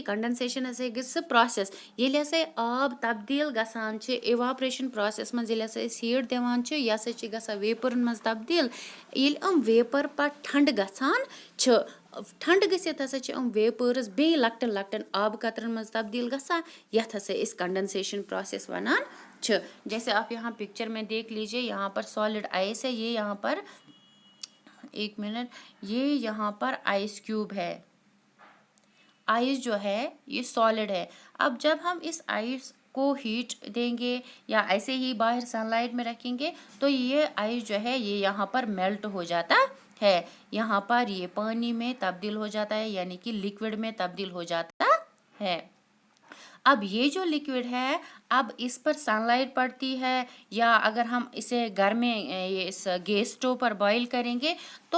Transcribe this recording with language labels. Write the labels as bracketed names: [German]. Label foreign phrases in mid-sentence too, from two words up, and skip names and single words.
[Kashmiri] کَنڈَنسیشَن ہسا گٔے سُہ پرٛاسٮ۪س ییٚلہِ ہسا آب تبدیٖل گژھان چھِ [English] evaporation process [Kashmiri] منٛز ییٚلہِ ہسا أسۍ ہیٖٹ دِوان چھِ یہِ ہسا چھِ گژھان ویپرَن منٛز تبدیٖل ییٚلہِ یِم ویپر پَتہٕ ٹھنٛڈٕ گژھان چھِ ٹھنٛڈٕ گٔژھِتھ ہسا چھِ یِم ویپٲرٕس بیٚیہِ لۄکٹٮ۪ن لۄکٹٮ۪ن آبہٕ قطرَن منٛز تبدیٖل گژھان یَتھ ہسا أسۍ [English] condensation process [Kashmiri] وَنان چھِ [Urdu] جیسے آپ یہاں پکچر میں دیکھ لیجیے یہاں پر سالڈ آئس ہے یہ یہاں پر ایک منٹ یہ یہاں پر [English] ice cube [Urdu] ہے آئس جو ہے یہ سالڈ ہے اب جب ہم اس آئس کو ہیٹ دیں گے یا ایسے ہی باہر سن لائٹ میں رکھیں گے تو یہ آئس جو ہے یہ یہاں پر میلٹ ہو جاتا ہے یہاں پر یہ پانی میں تبدیل ہو جاتا ہے یعنی کہ لیکوڈ میں تبدیل ہو جاتا ہے اب یہ جو لیکوڈ ہے اب اس پر سن لائٹ پڑتی ہے یا اگر ہم اسے گھر میں اس [English] gas stove [Urdu] پر بوائل کریں گے تو